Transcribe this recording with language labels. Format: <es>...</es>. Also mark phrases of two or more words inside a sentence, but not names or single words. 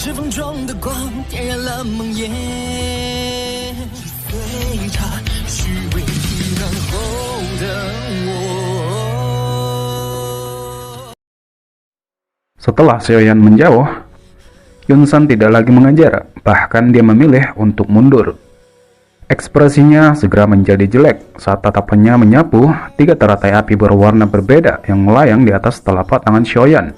<zh>中的光点燃了梦魇，随着虚伪遗忘后的我。</zh> <id>Setelah Xiaoyan menjauh, Yunsan tidak lagi mengejar, bahkan dia memilih untuk mundur. Ekspresinya segera menjadi jelek saat tatapannya menyapu tiga teratai api berwarna berbeda yang melayang di atas telapak tangan Xiaoyan.</id>